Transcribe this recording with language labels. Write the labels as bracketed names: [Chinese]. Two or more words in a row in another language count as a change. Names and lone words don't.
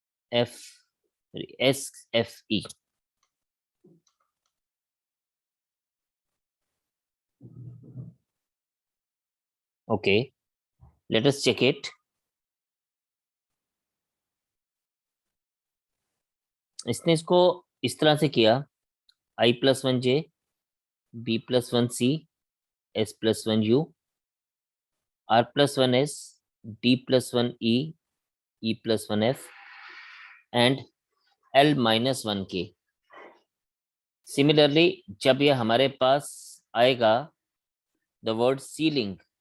[English] F SFE. Okay, let us check it. [Hindi] इसने इसको इस तरह से किया, [English] I+1J, B+1C, S+1U, R+1S, D+1E, E+1F and L-1K. [Hindi] सिमिलरली जब ये हमारे पास आएगा [English] the word ceiling,